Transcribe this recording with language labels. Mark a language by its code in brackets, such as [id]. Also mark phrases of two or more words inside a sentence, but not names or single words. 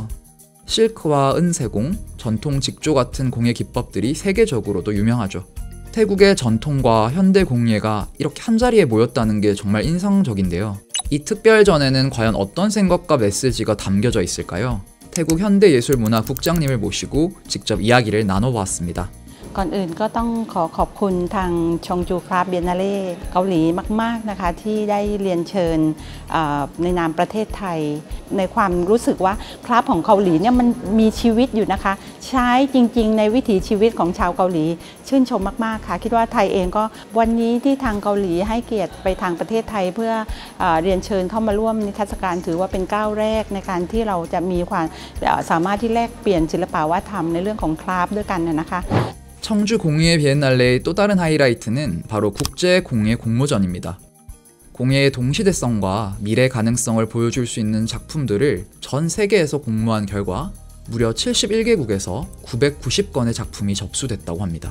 [ko] 실크와 은세공, 전통 직조 같은 공예 기법들이 세계적으로도 유명하죠. 태국의 전통과 현대 공예가 이렇게 한자리에 모였다는 게 정말 인상적인데요. 이 특별전에는 과연 어떤 생각과 메시지가 담겨져 있을까요? 태국 현대예술문화 국장님을 모시고 직접 이야기를 나눠보았습니다. [th] ก่อนอื่นก็ต้องขอบคุณทางชงจูคราฟต์เบียนนาเล่เกาหลีมากๆนะคะที่ได้เรียนเชิญในนามประเทศไท ยในความรู้สึกว่าคราฟต์ของเกาหลีเนี่ยมันมีชีวิตอยู่นะคะใช้จริงๆในวิถีชีวิตของชาวเกาหลีชื่นชมมากๆค่ะคิดว่าไทยเองก็วันนี้ที่ทางเกาหลีให้เกียรติไปทางประเทศไทยเพื่อเรียนเชิญเข้ามาร่วมนิทรรศการถือว่าเป็นก้าวแรกในการที่เราจะมีความสามารถที่แลกเปลี่ยนศิลปะวัฒนธรรมในเรื่องของคราฟต์ด้วยกันนะคะ [ko] 청주 공예 비엔날레의 또 다른 하이라이트는 바로 국제 공예 공모전입니다. 공예의 동시대성과 미래 가능성을 보여줄 수 있는 작품들을 전 세계에서 공모한 결과 무려 71개국에서 990건의 작품이 접수됐다고 합니다.